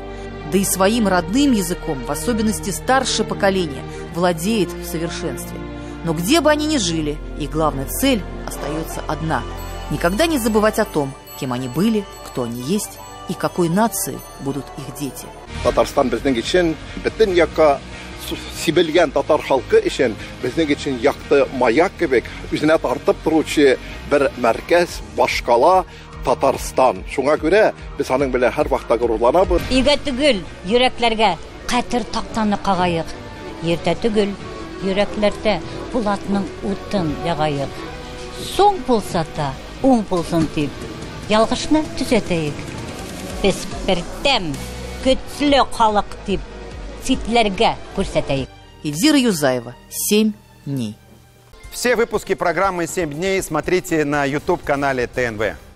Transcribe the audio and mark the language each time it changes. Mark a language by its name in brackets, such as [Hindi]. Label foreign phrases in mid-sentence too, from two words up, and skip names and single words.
[Russian] Да и своим родным языком, в особенности старшее поколение, владеет в совершенстве. Но где бы они ни жили, их главная цель остается одна – никогда не забывать о том, кем они были, кто они есть и какой нации будут их дети. [Tatar] Татарстан безнең өчен бөтен якка сибелгән татар халкы өчен безнең өчен якты маяк кебек үзенә тартып торучы бер мәркәз, башкала Татарстан. Шуңа күрә без аның белән һәр вакытта горурланабыз. Игә түгел, йөрәкләргә катыр тактаны кагайык. Ертә түгел, йөрәкләрдә булатның утын ягайык. Соң булса да уң булсын дип, ялгышны төзәтәйек. Без бердәм, көчле халык дип, ситләргә күрсәтәйек. [Russian] Эльзира Юзаева, 7 дней. Все выпуски программы «7 дней» смотрите на YouTube-канале ТНВ.